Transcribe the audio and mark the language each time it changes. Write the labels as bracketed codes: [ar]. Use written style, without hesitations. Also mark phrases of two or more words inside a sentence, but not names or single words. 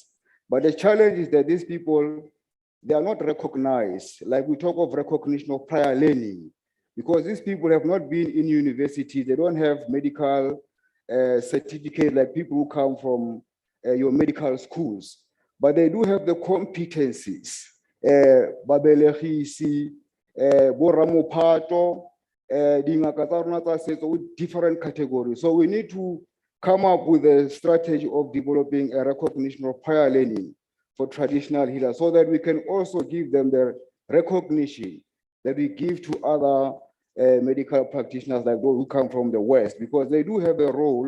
[en] But the challenge is that these people, they are not recognized. Like we talk of recognition of prior learning, because these people have not been in university. They don't have medical certificate like people who come from your medical schools, but they do have the competencies. [tn] Babelegisi, boramophato, dingaka tsa rona tsa setso [en] with different categories. So we need to come up with a strategy of developing a recognition of prior learning for traditional healers, so that we can also give them the recognition that we give to other medical practitioners like those who come from the West, because they do have a role.